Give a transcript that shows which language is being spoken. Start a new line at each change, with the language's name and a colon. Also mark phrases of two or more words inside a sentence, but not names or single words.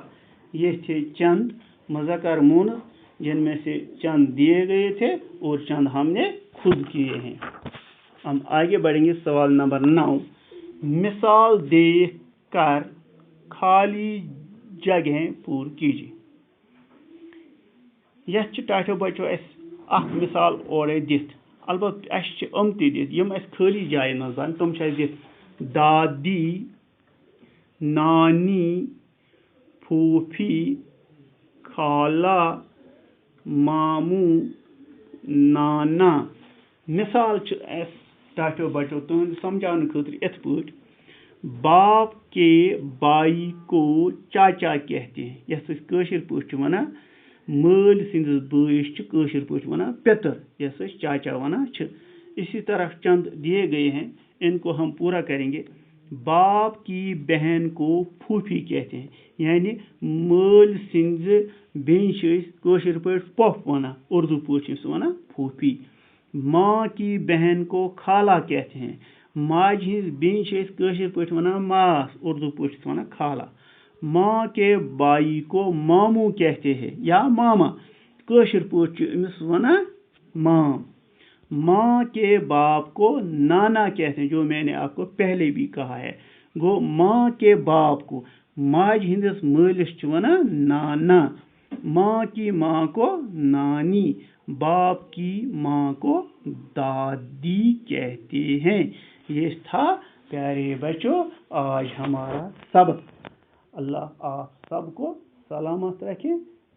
Urdu: یہ تھے چند مذکر مؤنث جن میں سے چند دیے گئے تھے اور چند ہم نے خود کیے ہیں. ہم آگے بڑھیں گے. سوال نمبر 9، مثال دیکھ کر خالی جگہیں پوری کیجیے.
Kashmiri: यह टाठो बचो अख मिसाल और दित, अलबत् अम दित यम खाली जाए मज बन तुम दित।
Urdu: دادی، نانی، پھوپھی، خالہ، ماموں، نانا.
Kashmiri: मिसाल टाठो बचो तुम समझाने खतर इत पट,
Urdu: باپ کے بھائی کو چاچا کہتے ہیں,
Kashmiri: यस कशिर पट वनान। मल सिंदस बइस कशिर पट वनान पितर, यस चाचा वनान।
Urdu: اسی طرح چند دیے گئے ہیں، ان کو ہم پورا کریں گے. باپ کی بہن کو پھوپھی کہتے ہیں، یعنی
Kashmiri: मल सिंज बेन कशिर पट पफ वनान, उर्दू पट वनान फूफी।
Urdu: ماں کی بہن کو خالہ کہتے ہیں,
Kashmiri: माज हिंज बेन कशिर पट वनान मास, उर्दू पट वनान खाला।
Urdu: ماں کے بھائی کو ماموں کہتے ہیں یا ماما,
Kashmiri: कशिर पट वनान माम।
Urdu: ماں کے باپ کو نانا کہتے ہیں، جو میں نے آپ کو پہلے بھی کہا ہے. گو ماں کے باپ کو
Kashmiri: माज हिंदस मलिस वनान नाना,
Urdu: ماں کی ماں کو نانی، باپ کی ماں کو دادی کہتے ہیں. یہ تھا پیارے بچو آج ہمارا سبق. اللہ آپ سب کو سلامت رکھیں.